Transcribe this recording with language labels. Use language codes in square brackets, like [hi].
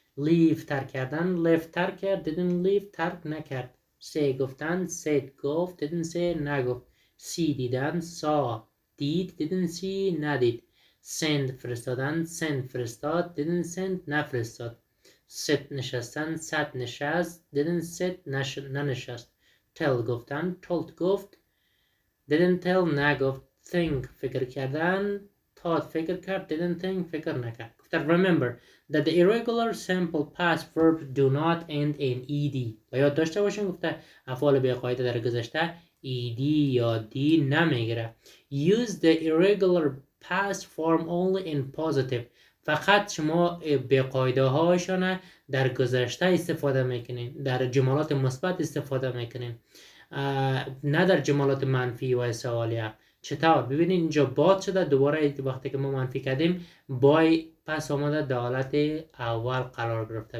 [fa] leave ترک کردن. left ترک کرد. didn't leave ترک نکرد. say گفتن. said گفت. didn't say نگفت. see دیدن. saw دید. didn't see ندید. send فرستادن. send فرستاد. didn't send نفرستاد. sit نشستن. sat نشست. didn't sit ننشست. tell گفتن. told گفت. didn't tell نگفت. think فکر کردن. thought فکر کرد. didn't think فکر نکرد. گفتن [en] remember that the irregular simple past verbs do not end in ed. [fa] و یاد داشته باشین گفته افعال به قاعده در گذشته ed یا d نمیگیره. [en] use the irregular past form only in positive. [fa] فقط شما به قاعده هاشون در گذشته استفاده میکنین. در جملات مثبت استفاده میکنین. نه در جملات منفی و سوالیه. چطور؟ ببینید اینجا باد شده. دوباره وقتی که ما منفی کردیم بای پس آمده در حالت اول قرار گرفته.